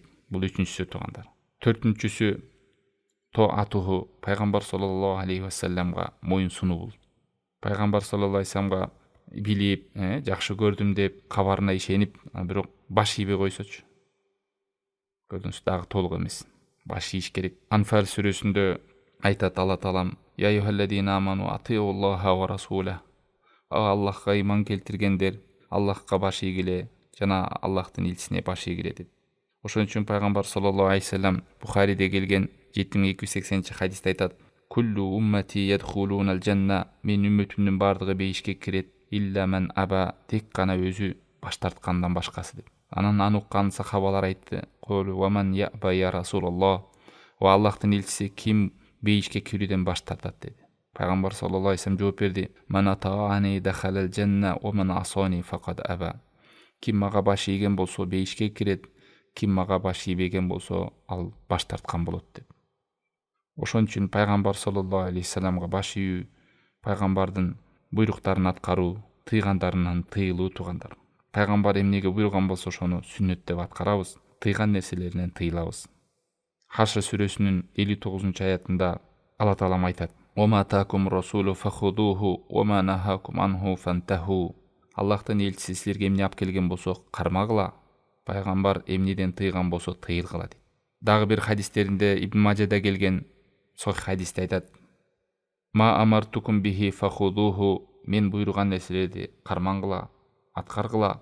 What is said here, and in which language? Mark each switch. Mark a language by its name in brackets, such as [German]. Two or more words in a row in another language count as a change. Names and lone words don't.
[Kyrgyz] Бул үчүнчүсү туугандар. Төртүнчүсү тоатуху, пайгамбар [Arabic] صلى الله عليه وسلم [Kyrgyz] моюн сунуу. Пайгамбар [Arabic] صلى الله عليه وسلم [Kyrgyz] билип, жакшы көрдүм деп кабарына ишенип, бирок баш ийбей койсочу. Көрдүңүз, дагы толук эмес. Баш ийиш керек. Анфал сүрөсүндө айтат Алла Таалам: [Arabic] «يا أيها الذين آمنوا أطيعوا الله والرسول». [Kyrgyz] Аллахка ыйман келтиргендер, Аллахка баш ийгиле жана Аллахтын элчисине баш ийгиле деп. Ошон үчүн пайгамбар [Arabic] صلى الله عليه وسلم [Kyrgyz] Бухариде келген 7280-хадисте айтат: [Arabic] «كل أمتي يدخلون الجنة». [Kyrgyz] Мен үммөтүмдүн баардыгы бейишке кирет, [Arabic] إلا من أبى, [Kyrgyz] тек гана өзү баш тарткандан башкасы деп. Анан аны уккан сахабалар айтты: [Arabic] «قالوا ومن يأبى يا رسول الله». [Kyrgyz] Ва Аллахтын элчиси, ким бейишке кирүүдөн баш тартат деди. Пайгамбар [Arabic] صلى الله عليه وسلم [Kyrgyz] жооп берди: [Arabic] «من أطاعني دخل الجنة ومن عصاني فقد أبى». [Kyrgyz] Ким мага баш ийген болсо бейишке кирет, ким мага баш ийбеген болсо ал баш тарткан болот деп. Ошон үчүн пайгамбар [Arabic] صلى الله عليه وسلم [Kyrgyz] баш ийүү, пайгамбардын буйруктарын аткаруу, тыйгандарынан тыйылуу туугандар. Пайгамбар эмнеге буйруган болсо ошону сүннөт деп аткарабыз, тыйган нерселеринен тыйылабыз. Хашр сүрөсүнүн 59-аятында Алла Таалам айтат: [Arabic] «وما آتاكم الرسول فخذوه وما نهاكم عنه فانتهوا». [Kyrgyz] Аллахтын элчиси силерге эмне алып келген болсо кармагыла, пайгамбар эмнеден тыйган болсо тыйылгыла дейт. Дагы бир хадистеринде Ибн Мажада келген сохих хадисте айтат: [Arabic] «ما أمرتكم به فخذوه». [Kyrgyz] Мен буйруган нерселерди кармангыла, аткаргыла.